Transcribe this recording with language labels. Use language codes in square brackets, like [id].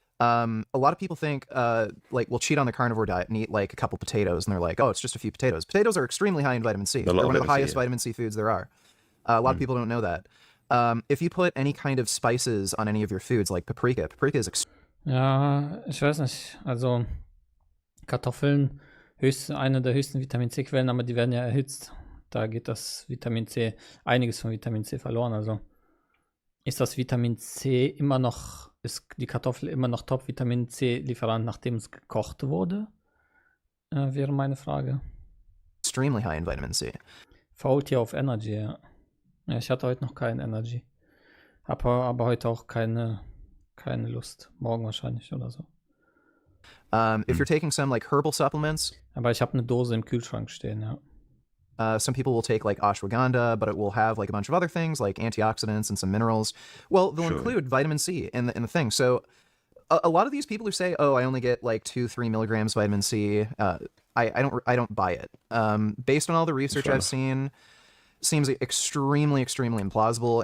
[en] A lot of people think, we'll cheat on the carnivore diet and eat a couple potatoes, and they're like, oh, it's just a few potatoes. Potatoes are extremely high in vitamin C. They're one of the highest vitamin C foods there are. A lot of people don't know that. If you put any kind of spices on any of your foods, like paprika is [de] Ja, ich weiß nicht. Also Kartoffeln, eine der höchsten Vitamin C-Quellen, aber die werden ja erhitzt. Da geht das Vitamin C, einiges von Vitamin C verloren. Also ist das Vitamin C immer noch, ist die Kartoffel immer noch Top-Vitamin C-Lieferant, nachdem es gekocht wurde? Wäre meine Frage. [en] extremely high in vitamin C. [de] Fault hier auf Energy, ja. Ja, ich hatte heute noch keinen Energy. Aber heute auch keine Lust. Morgen wahrscheinlich oder so. [en] If you're taking some herbal supplements, [de] Aber ich habe eine Dose im Kühlschrank stehen, ja. [en] some people will take ashwagandha, but it will have a bunch of other things like antioxidants and some minerals. Well, they'll include vitamin C in the thing. So a lot of these people who say, "Oh, I only get 2-3 milligrams vitamin C," I don't buy it. Based on all the research I've seen, seems extremely, extremely implausible.